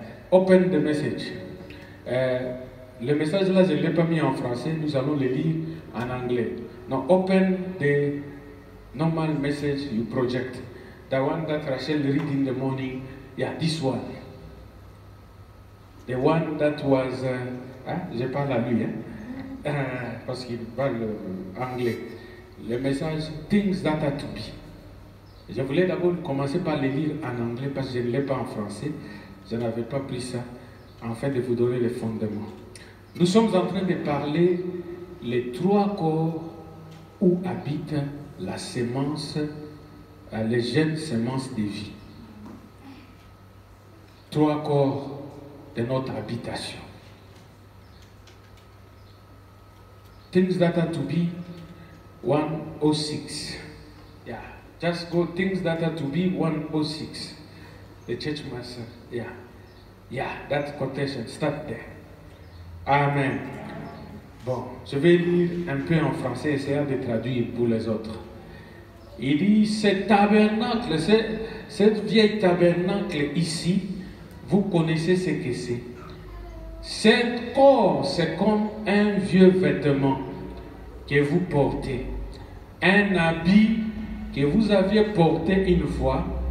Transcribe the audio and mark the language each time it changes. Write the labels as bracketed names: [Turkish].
[English] Open the message. [French] Le message là, je ne l'ai pas mis en français. Nous allons le lire en anglais. [English] Now, open the normal message you project. The one that Rachel read in the morning. Yeah, this one. The one that was... [French] je parle à lui, hein? Parce qu'il parle anglais. Le message Things that are to be. Je voulais d'abord commencer par le lire en anglais parce que je ne l'ai pas en français. Je n'avais pas pris ça afin de vous donner les fondements. Nous sommes en train de parler les 3 corps où habite la sémence, les gènes semences de vie. 3 corps de notre habitation. [English] Things that are to be 106. Yeah, just go things that are to be 106. The church master. Yeah, that quotation, start there. Amen. [French] Bon, je vais lire un peu en français, essayer de traduire pour les autres. Il dit, ce tabernacle, cette vieille tabernacle ici, vous connaissez ce que c'est. Ce corps, c'est comme un vieux vêtement que vous portez. Un habit que vous aviez porté une fois,